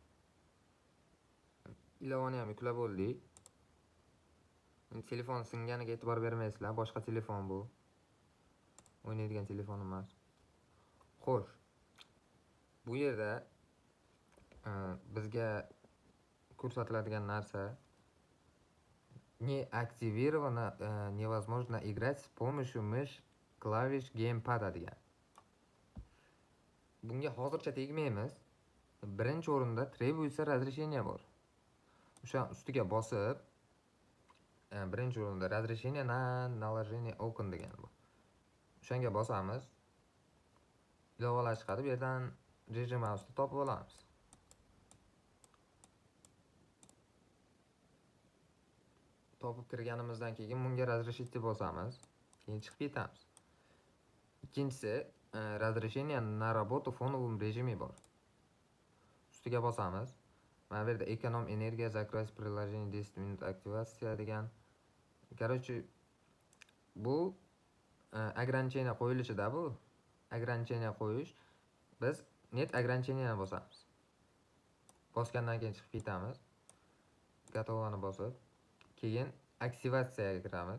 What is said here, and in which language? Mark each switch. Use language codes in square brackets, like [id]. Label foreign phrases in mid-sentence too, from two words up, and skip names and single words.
[uz] Ilovani ham yuklab oldik. Telefon singaniga e'tibor bermaysizlar, boshqa telefon bu. O'ynaydigan telefon emas. Xo'sh. Bu yerda bizga ko'rsatiladigan narsa [ru] не активировано, невозможно играть с помощью мышь, клавиш, геймpada [uz] degan. Bunga hozircha tegmaymiz. Birinchi o'rinda [ru] требуется разрешение [uz] bor. O'sha ustiga bosib, birinchi o'rinda [ru] разрешение на наложение окон [uz] degan bu. O'shanga bosamiz. Ilovalar chiqadi, bu yerdan GG Mouse'ni topib olamiz. Topib kirganimizdan keyin bunga разрешить bosamiz. Keyin chiqib ketamiz. Ikkinchisi, [ru] разрешение на работу в фоновом режиме bor. [uz] Ustiga bosamiz. Mana bu yerda ekonom energiya, [ru] закрыть приложение [uz] 10 minut aktivatsiya degan. Короче, bu ограничение qo'yilishida bu. Ограничение qo'yish. Biz net ограничениeni bosamiz. Bosgandan keyin chiqib ketamiz. Готовani bosib, keyin aktivatsiyaga kiramiz.